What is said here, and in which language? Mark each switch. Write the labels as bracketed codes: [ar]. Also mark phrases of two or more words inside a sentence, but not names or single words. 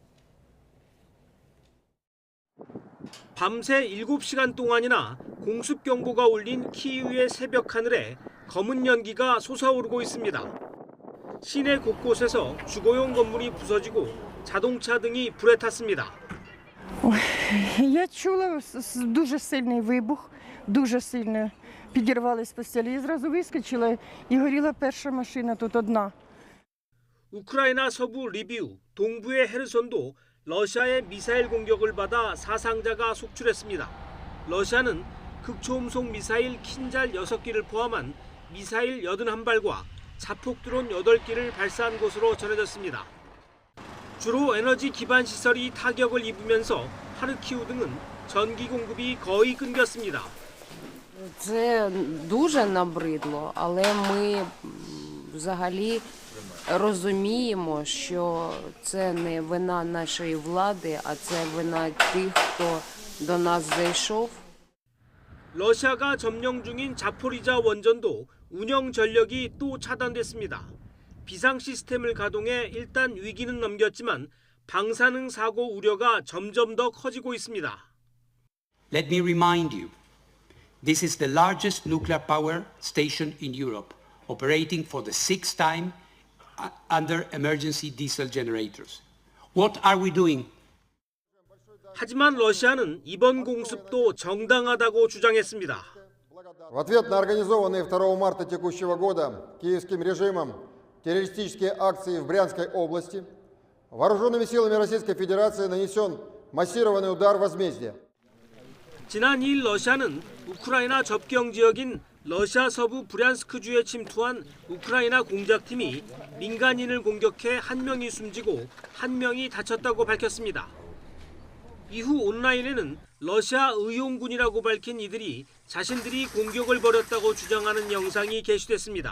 [ko] 밤새 7시간 동안이나 공습 경보가 울린 키이우의 새벽 하늘에 검은 연기가 솟아오르고 있습니다. 시내 곳곳에서 주거용 건물이 부서지고 자동차 등이 불에 탔습니다. [uk] Я чула дуже сильний вибух, дуже сильно підірвались постелі. І зразу вискочила і горіла перша машина тут одна. [ko] 우크라이나 서부 리비우, 동부의 헤르손도 러시아의 미사일 공격을 받아 사상자가 속출했습니다. 러시아는 극초음속 미사일 킨잘 6기를 포함한 미사일 81발과 자폭 드론 8기를 발사한 것으로 전해졌습니다. 주로 에너지 기반 시설이 타격을 입으면서 하르키우 등은 전기 공급이 거의 끊겼습니다. [uk] Це дуже набридло, але ми взагалі розуміємо, що це не вина нашої влади, а це вина тих, хто до нас зайшов. [ko] 러시아가 점령 중인 자포리자 원전도 운영 전력이 또 차단됐습니다. 비상 시스템을 가동해 일단 위기는 넘겼지만 방사능 사고 우려가 점점 더 커지고 있습니다. [en] Let me remind you, this is the largest nuclear power station in Europe, operating for the 6th time under emergency diesel generators. What are we doing? [ko] 하지만 러시아는 이번 공습도 정당하다고 주장했습니다. [ru] В ответ на организованные 2 марта текущего года киевским режимом террористические акции в Брянской области, вооруженными силами Российской Федерации нанесен массированный удар возмездия. [ko] 지난 2일 러시아는 우크라이나 접경 지역인 러시아 서부 브리안스크주에 침투한 우크라이나 공작팀이 민간인을 공격해 1명이 숨지고 1명이 다쳤다고 밝혔습니다. 이후 온라인에는 러시아 의용군이라고 밝힌 이들이 자신들이 공격을 벌였다고 주장하는 영상이 게시됐습니다.